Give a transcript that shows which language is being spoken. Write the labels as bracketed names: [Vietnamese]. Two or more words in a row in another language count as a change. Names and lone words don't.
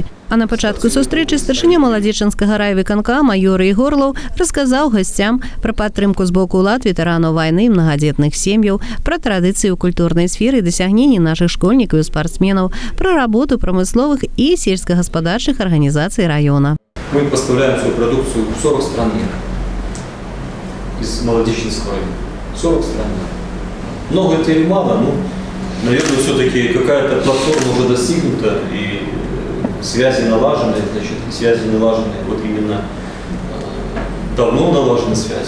[Belarusian] А на пачатку сустрэчы старшыня маладзечанскага райвыканкама Юрый Горлаў расказаў гасцям пра падтрымку з боку ўлад ветэранаў вайны і мнагадзетных сем'яў, пра традыцыі ў культурнай сферы і дасягненні нашых школьнікаў і спартсменаў, пра работу прамысловых і сельскагаспадарчых арганізацый района. [Russian] Мы поставляем свою продукцию в 40 стран мира из Молодеченского района. 40 стран мира. Много это или мало? Ну, наверное, все-таки какая-то платформа уже достигнута и связи налажены, вот именно давно налажены связи.